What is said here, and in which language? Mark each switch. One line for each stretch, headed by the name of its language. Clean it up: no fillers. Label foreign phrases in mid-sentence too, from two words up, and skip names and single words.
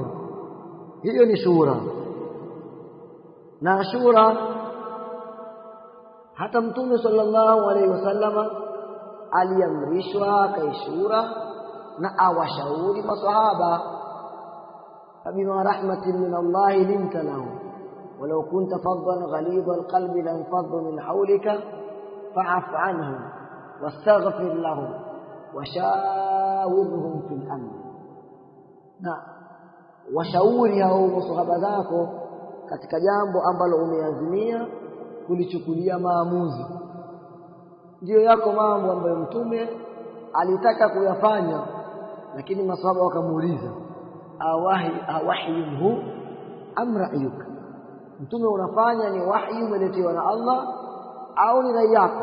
Swahili: Hiyo ni shura. Na shura hata Mtume
Arabic: صلى الله عليه وسلم
Swahili: aliamrishwa akaishura na awashauri masahaba,
Arabic: فبما رحمة من الله لنت لهم ولو كنت فظا غليظ القلب لانفضوا من حولك فاعف عنهم واستغفر لهم وشاورهم في الأمر.
Swahili: Na washauri hao masahaba zako katika jambo ambalo umeazimia kulichukulia maamuzi. Ndio yako mambo ambayo Mtume alitaka kuyafanya, lakini masahaba wakamuuliza,
Arabic: أوحيه أم رأيك,
Swahili: Mtume unafanya ni wahyi umeletewa na Allah au ni rai yako?